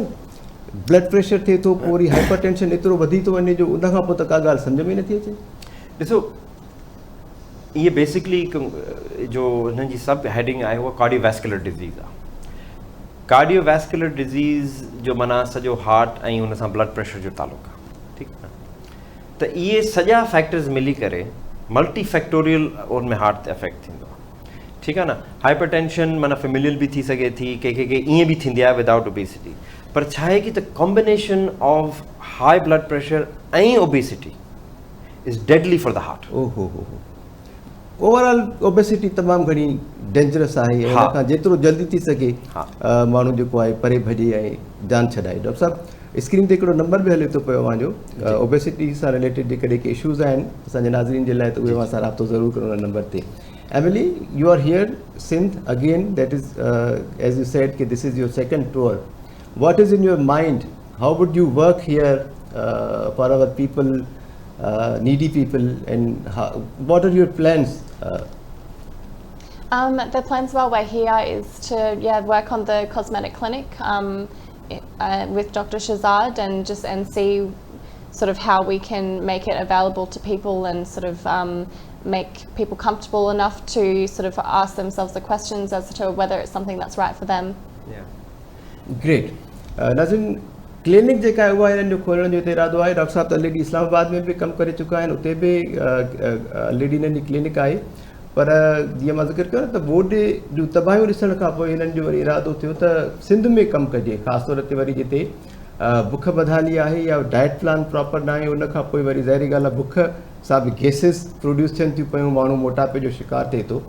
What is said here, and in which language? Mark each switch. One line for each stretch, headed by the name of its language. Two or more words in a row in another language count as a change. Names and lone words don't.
English: blood pressure
Sindhi: थिए थो, पोइ वरी
English: hyper tension
Sindhi: एतिरो वधी थो वञे जो उन खां पोइ त का ॻाल्हि सम्झ में नथी अचे। ॾिसो, इहे बेसिकली जो हिननि जी
English: sub heading
Sindhi: आहे उहा
English: cardiovascular disease
Sindhi: आहे।
English: cardiovascular disease
Sindhi: जो माना सॼो हार्ट ऐं हुन सां
English: blood pressure
Sindhi: जो तालुक़ु आहे, ठीकु आहे, त इहे सॼा फैक्टर्स मिली करे
English: multi factorial
Sindhi: उन में हार्ट ते अफेक्ट थींदो आहे, ठीकु आहे न।
English: hyper tension
Sindhi: माना फेमिलियल बि थी सघे थी, के ईअं बि थींदी आहे
English: without obesity,
Sindhi: पर छा आहे कि त
English: combination of high blood pressure
Sindhi: ऐं
English: obesity is deadly for the heart.
Sindhi: ओहो
English: overall obesity
Sindhi: तमामु घणी डेंजरस आहे, ऐं हुन खां जेतिरो जल्दी थी सघे माण्हू जेको आहे परे भॼे ऐं जान छॾाए। डॉक्टर साहिबु, स्क्रीन ते हिकिड़ो नंबर बि हले थो पियो अव्हांजो, ओबेसिटी सां रिलेटेड जेके इशूज़ आहिनि असांजे नाज़रीन जे लाइ, त उहे अव्हां सां राब्तो ज़रूरु करो हुन नंबर ते।
English: Emily, you are here, Sindh, again, that is, as you said, that this is your second tour. What is in your mind? How would you work here for our people, needy people, and what are your plans? The plans while we're here is to work on the cosmetic clinic with Dr. Shazad and see sort of how we can make it available to people and sort of make people comfortable enough to sort of ask themselves the questions as to whether it's something that's right for them. Great.
Sindhi: नाज़रीन, क्लिनिक जेका आहे उहा हिननि जो खोलण जो इरादो आहे। डॉक्टर साहिबु त ऑलरेडी इस्लामाबाद में बि कमु करे चुका आहिनि, उते बि ऑलरेडी हिननि जी क्लिनिक आहे, पर जीअं मां ज़िक्र कयो न त बोर्ड जूं तबाहियूं ॾिसण खां पोइ हिननि जो वरी इरादो थियो त सिंध में कमु कजे, ख़ासि तौर ते वरी जिते बुख बदहाली आहे या
English: diet plan proper
Sindhi: न आहे, उन खां पोइ वरी ज़ाहिरी ॻाल्हि आहे बुख सां बि
English: gases produce
Sindhi: थियनि थियूं पियूं, माण्हू मोटापे जो शिकार थिए थो।